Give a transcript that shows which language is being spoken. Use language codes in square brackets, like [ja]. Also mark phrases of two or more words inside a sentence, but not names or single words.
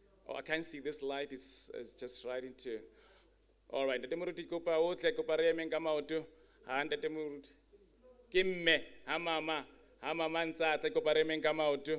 [en] Oh, I can't see, this light is just right into. All right, [st] Ntate Moruti kopa otle kopa re emeng ka maoto. Ha Ntate Moruti. Ke mme, ha mama ntse tle kopa re emeng ka maoto.